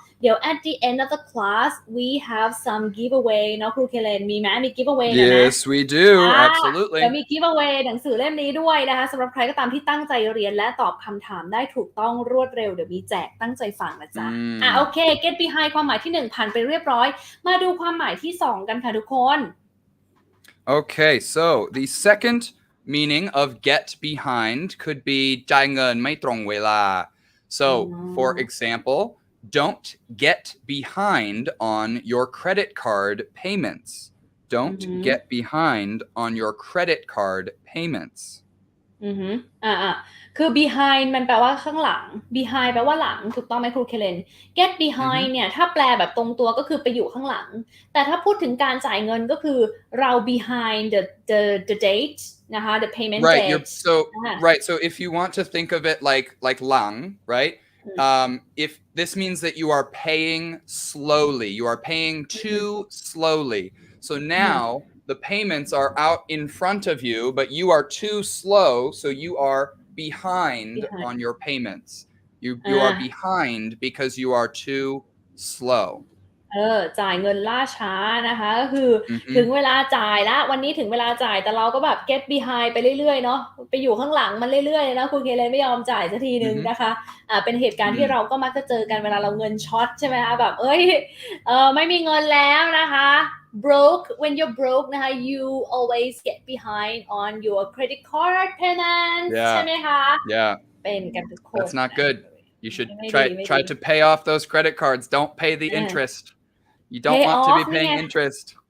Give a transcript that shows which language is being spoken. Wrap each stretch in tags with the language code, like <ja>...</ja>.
<th>เดี๋ยว</th> <en>at the end of the class we have some giveaway</en> <th>เนาะครูเคเลนมีไหมมี giveaway นะ</th> <en>Yes we do absolutely</en> <th>เดี๋ยวมี giveaway หนังสือเล่มนี้ด้วยนะคะสำหรับใครก็ตามที่ตั้งใจเรียนและตอบคำถามได้ถูกต้องรวดเร็วเดี๋ยวมีแจกตั้งใจฟังนะจ๊ะโอเค get behind ความหมายที่1ผ่านไปเรียบร้อยมาดูความหมายที่2กันค่ะทุกคน</th> <en>Okay, so the second meaning of get behind could be</en> <th>จ่ายเงินไม่ตรงเวลา</th> <en>So, for example, don't get behind on your credit card payments. Don't get behind on your credit card payments.</en> <th>คือ behind มันแปลว่าข้างหลัง behind แปลว่าหลังถูกต้องไหมครูเคเลน get behind เนี่ยถ้าแปลแบบตรงตัวก็คือไปอยู่ข้างหลังแต่ถ้าพูดถึงการจ่ายเงินก็คือเรา</th> <en>behind the date</en> <th>นะคะ</th> <en>the payment date right so if you want to think of it like หลัง right if this means that you are paying slowly you are paying too slowly so now the payments are out in front of you but you are too slow so you are behind on your payments you are behind because you are too slow</en> <th>จ่ายเงินล่าช้านะคะก็คือถึงเวลาจ่ายแล้ววันนี้ถึงเวลาจ่ายแต่เราก็แบบ get behind ไปเรื่อยๆเนาะไปอยู่ข้างหลังมันเรื่อยๆนะคุณเคเลยไม่ยอมจ่ายสักทีนึงนะคะเป็นเหตุการณ์ที่เราก็มักจะเจอกันเวลาเราเงินช็อตใช่ไหมคะแบบไม่มีเงินแล้วนะคะ broke</th> <en>when you're broke</en> <th>นะคะ</th> <en>you always get behind on your credit card payments</en> <th>ใช่ไหมคะ เป็นกันทุกคน</th> <en>That's not good You should try to pay off those credit cards. Don't pay the interest. You don't want to be paying interest.</en>